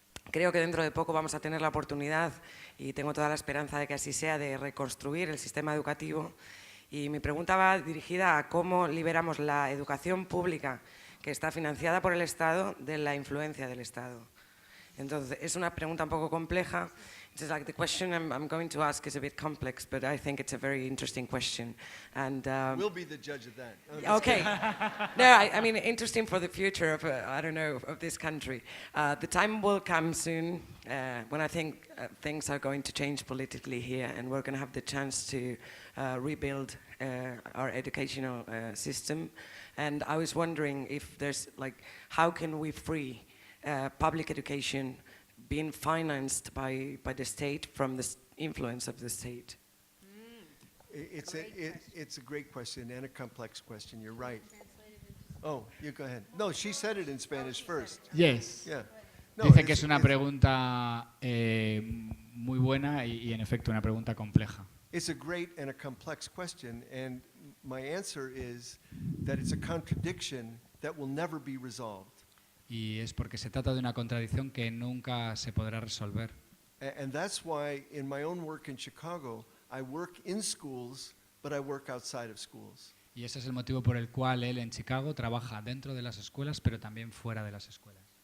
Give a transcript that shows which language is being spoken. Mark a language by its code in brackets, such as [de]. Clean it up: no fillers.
[es] Creo que dentro de poco vamos a tener la oportunidad, y tengo toda la esperanza de que así sea, de reconstruir el sistema educativo. Y mi pregunta va dirigida a cómo liberamos la educación pública, que está financiada por el Estado, de la influencia del Estado. Entonces, es una pregunta un poco compleja. [en] It's like the question I'm going to ask is a bit complex, but I think it's a very interesting question. And We'll be the judge of that. okay. No, I mean, interesting for the future of, I don't know, of this country. The time will come soon when I think things are going to change politically here, and we're going to have the chance to rebuild our educational system. And I was wondering if there's, like, how can we free public education being financed by the state from the influence of the state? It's a great question and a complex question. You're right. Oh, you go ahead. No, she said it in Spanish first. Yes. Yeah. No, [es] Dice que es una pregunta muy buena y en efecto una pregunta compleja. [en] It's a great and a complex question, and my answer is that it's a contradiction that will never be resolved. [es] Y es porque se trata de una contradicción que nunca se podrá resolver. [en] And that's why in my own work in Chicago, I work in schools, but I work outside of schools. [es] Y ese es el motivo por el cual él en Chicago trabaja dentro de las escuelas, pero también fuera de las escuelas.